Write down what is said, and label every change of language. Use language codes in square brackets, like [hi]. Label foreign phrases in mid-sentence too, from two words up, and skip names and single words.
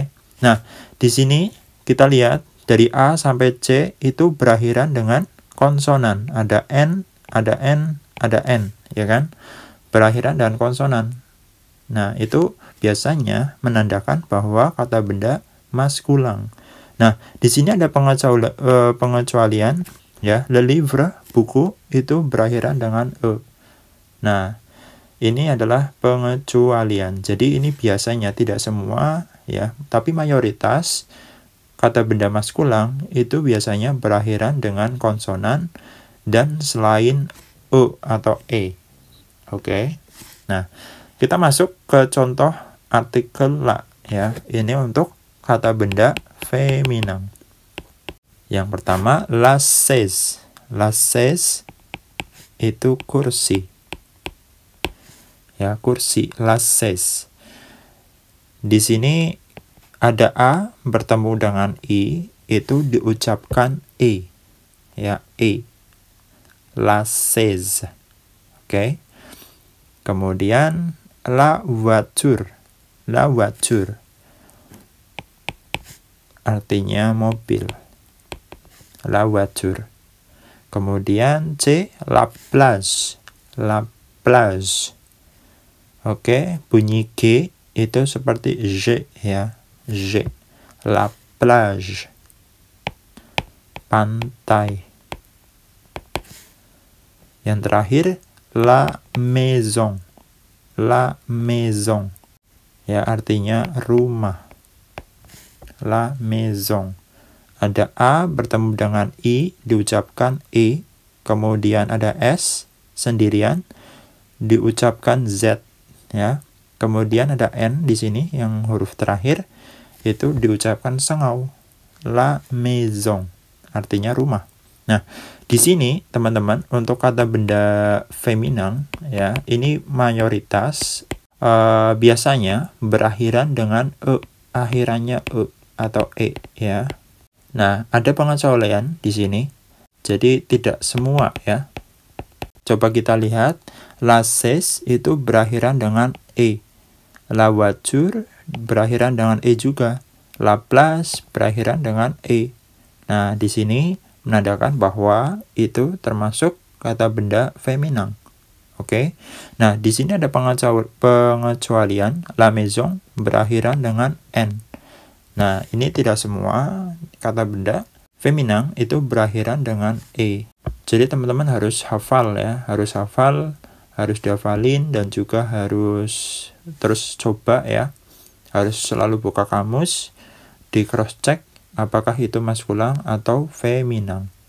[id] Nah, di sini kita lihat dari A sampai C itu berakhiran dengan konsonan. Ada N, ada N, ada N, ya kan? Berakhiran dengan konsonan. Nah, itu biasanya menandakan bahwa kata benda maskulang. Nah, di sini ada pengecualian, ya. [fr] Le livre, [id] buku, itu berakhiran dengan E. Nah, ini adalah pengecualian. Jadi, ini biasanya tidak semua, ya, tapi mayoritas kata benda maskulang itu biasanya berakhiran dengan konsonan dan selain E atau E. Oke. Nah, kita masuk ke contoh artikel la ya. Ini untuk kata benda feminin. Yang pertama, [fr] la chaise. La chaise [id] itu kursi. Ya, kursi, [fr] la chaise. [id] Di sini ada A bertemu dengan I, itu diucapkan E. Ya, [fr] E. La chaise. [id] Oke. Kemudian [fr] la voiture. La voiture [id] artinya mobil. [fr] La voiture. Kemudian C, la plage. La plage. [id] Oke, bunyi G itu seperti J ya. [fr] J. La plage. [id] Pantai. Yang terakhir, [fr] la maison. La maison. [id] Ya, artinya rumah. [fr] La maison. [id] Ada A bertemu dengan I, diucapkan E. Kemudian ada S sendirian, diucapkan Z. Ya. Kemudian ada N di sini yang huruf terakhir, itu diucapkan sengau. [fr] La maison. [id] Artinya rumah. Nah, di sini teman-teman untuk kata benda feminin ya, ini mayoritas biasanya berakhiran dengan E, akhirannya E atau E ya. Nah, ada pengecualian di sini. Jadi tidak semua ya. Coba kita lihat, [fr] la chaise [id] itu berakhiran dengan E. [fr] La voiture [id] berakhiran dengan E juga. [fr] La plage [id] berakhiran dengan E. Nah, di sini menandakan bahwa itu termasuk kata benda feminin. Oke. Nah, di sini ada pengecualian, [fr] la maison [id] berakhiran dengan N. Nah, ini tidak semua kata benda feminin itu berakhiran dengan E. Jadi teman-teman harus hafal ya, harus hafal, harus dihafalin, dan juga harus terus coba ya. Harus selalu buka kamus, di [en] cross check [id] apakah itu maskulin atau feminin.